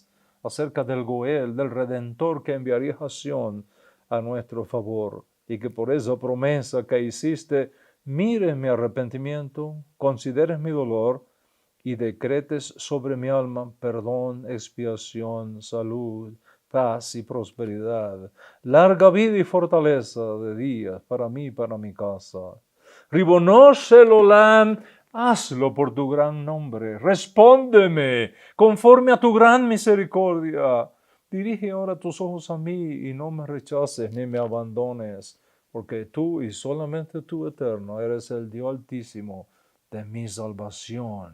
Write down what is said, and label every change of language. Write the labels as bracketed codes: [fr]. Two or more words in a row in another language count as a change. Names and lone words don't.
[es] acerca del Goel, del Redentor que enviaría a Sion a nuestro favor, y que por esa promesa que hiciste mires mi arrepentimiento, consideres mi dolor y decretes sobre mi alma perdón, expiación, salud, paz y prosperidad, larga vida y fortaleza de días para mí y para mi casa. [he] רבונו של עולם, [es] Hazlo por tu gran nombre. Respóndeme conforme a tu gran misericordia. Dirige ahora tus ojos a mí y no me rechaces ni me abandones, porque tú y solamente tú, eterno, eres el Dios altísimo de mi salvación.